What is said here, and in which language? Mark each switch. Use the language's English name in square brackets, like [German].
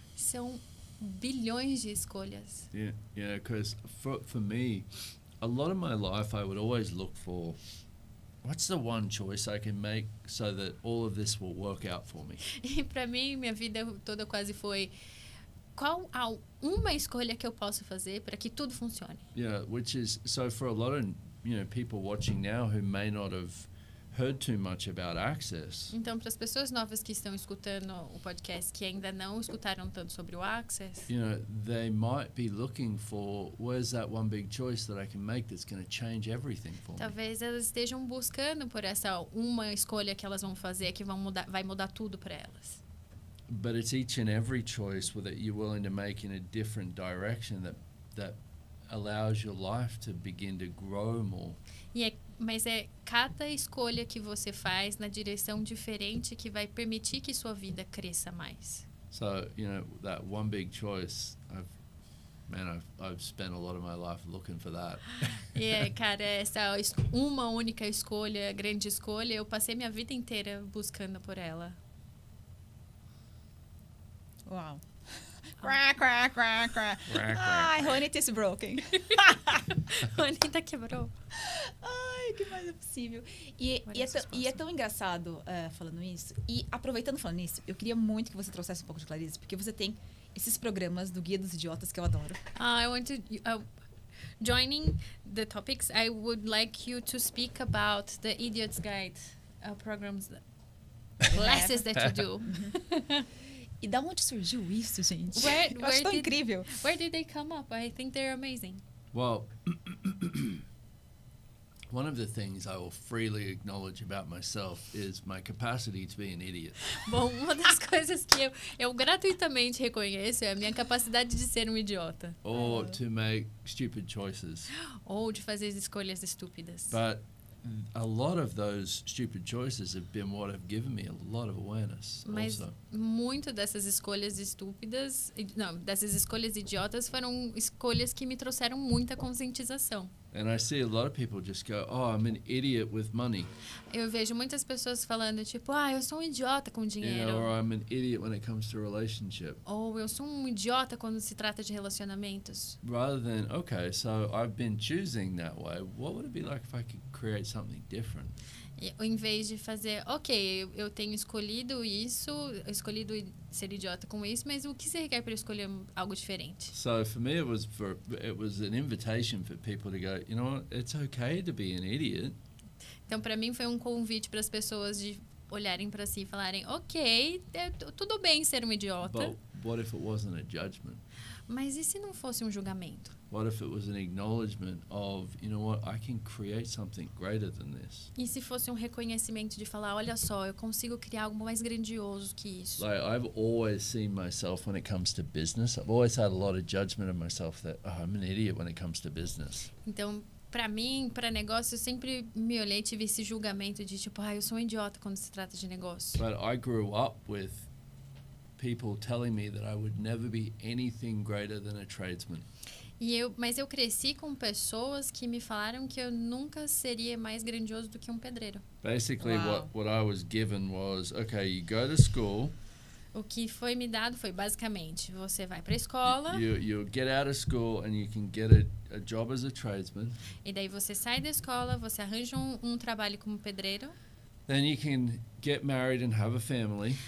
[Portuguese] São bilhões de escolhas. [English] Yeah, because for me, a lot of my life I would always look for what's the one choice I can make so that all of this will work out for me. [Portuguese] E para mim, minha vida toda quase foi qual uma escolha que eu posso fazer para que tudo funcione. [English] Yeah, which is so for a lot of people watching now who may not have heard too much about access. [Portuguese] Então, para as pessoas novas que estão escutando o podcast que ainda não escutaram tanto sobre o access, [English] They might be looking for where's that one big choice that I can make that's going to change everything for me. [Portuguese] talvez elas estejam buscando por essa uma escolha que elas vão fazer que vai mudar tudo para elas. [English] but it's each and every choice that you're willing to make in a different direction that allows your life to begin to grow more. [Portuguese] Mas é cada escolha que você faz na direção diferente que vai permitir que sua vida cresça mais. [English] So, you know, that one big choice, I've spent a lot of my life looking for that. [Portuguese] Cara, essa uma única escolha, grande escolha, eu passei minha vida inteira buscando por ela. Uau. Quack, quack, quack, quack. [English] Ai, Juanita is broken. [Portuguese] Juanita quebrou. Ai, que mais é possível. E é tão engraçado falando isso. E aproveitando falando isso, eu queria muito que você trouxesse um pouco de clareza, porque você tem esses programas do Guia dos Idiotas que eu adoro. [English] I want to... joining the topics, I would like you to speak about the Idiot's Guide programs, classes that you do. [Portuguese] E da onde surgiu isso, gente? Eu acho tão incrível. [English] Where did they come up? I think they're amazing. Well, one of the things I will freely acknowledge about myself is my capacity to be an idiot. [Portuguese] Bom, uma das coisas que eu gratuitamente reconheço é a minha capacidade de ser um idiota. [English] Or to make stupid choices. [Portuguese] Ou de fazer escolhas estúpidas. [English] But a lot of those stupid choices have been what have given me a lot of awareness. [Portuguese] Mas [English] also. [Portuguese] muito dessas escolhas estúpidas, dessas escolhas idiotas foram escolhas que me trouxeram muita conscientização. [English] And I see a lot of people just go, "Oh, I'm an idiot with money." [Portuguese] Eu vejo muitas pessoas falando tipo, eu sou um idiota com dinheiro. [English] Or I'm an idiot when it comes to relationship. [Portuguese] Ou eu sou um idiota quando se trata de relacionamentos. [English] Rather than, okay, so I've been choosing that way. What would it be like if I could create something different? [Portuguese] Em vez de fazer, ok, eu tenho escolhido isso, escolhido ser idiota com isso, mas o que você requer para escolher algo diferente? [English] So for me, it was an invitation for people to go, you know what, it's okay to be an idiot. [Portuguese] Então, para mim, foi um convite para as pessoas de olharem para si e falarem, ok, tudo bem ser um idiota. [English] But what if it wasn't a judgment? [Portuguese] Mas e se não fosse um julgamento? [English] What if it was an acknowledgement of, you know what, I can create something greater than this? [Portuguese] E se fosse um reconhecimento de falar, olha só, eu consigo criar algo mais grandioso que isso? [English] Like, I've always seen myself when it comes to business. I've always had a lot of judgment of myself that, I'm an idiot when it comes to business. [Portuguese] Então, para mim, para negócio, eu sempre me olhei e tive esse julgamento de tipo, eu sou um idiota quando se trata de negócio. [English] But I grew up with people telling me that I would never be anything greater than a tradesman. [Portuguese] Mas eu cresci com pessoas que me falaram que eu nunca seria mais grandioso do que um pedreiro. [English] Basically, Wow. what I was given was, okay, you go to school. [Portuguese] O que foi me dado foi basicamente, você vai para a escola [English] You get out of school and you can get a job as a tradesman. [Portuguese] e daí você sai da escola, você arranja um trabalho como pedreiro. [English] Then you can get married and have a family.